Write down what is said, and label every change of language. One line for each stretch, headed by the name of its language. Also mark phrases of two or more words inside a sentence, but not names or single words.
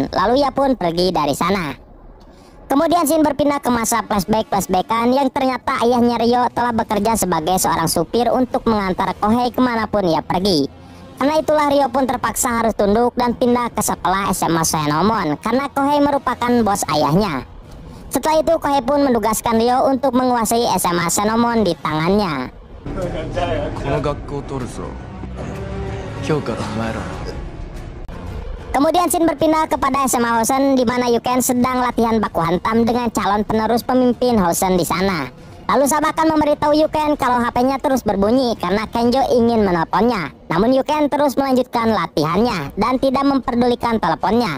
Indonesian: Lalu ia pun pergi dari sana. Kemudian scene berpindah ke masa flashback-flashbackan yang ternyata ayahnya Ryo telah bekerja sebagai seorang supir untuk mengantar Kohei kemanapun ia pergi. Karena itulah Ryo pun terpaksa harus tunduk dan pindah ke sekolah SMA Senomon karena Kohei merupakan bos ayahnya. Setelah itu Kohei pun mendugaskan Ryo untuk menguasai SMA Senomon di tangannya.
Japanese: この学校を取るぞ。今日からお前ら
Indonesian: Kemudian scene berpindah kepada SMA Hosen di mana Yuken sedang latihan baku hantam dengan calon penerus pemimpin Hosen di sana. Lalu Sabakan memberitahu Yuken kalau HP-nya terus berbunyi karena Kenjo ingin menelponnya. Namun Yuken terus melanjutkan latihannya dan tidak memperdulikan teleponnya.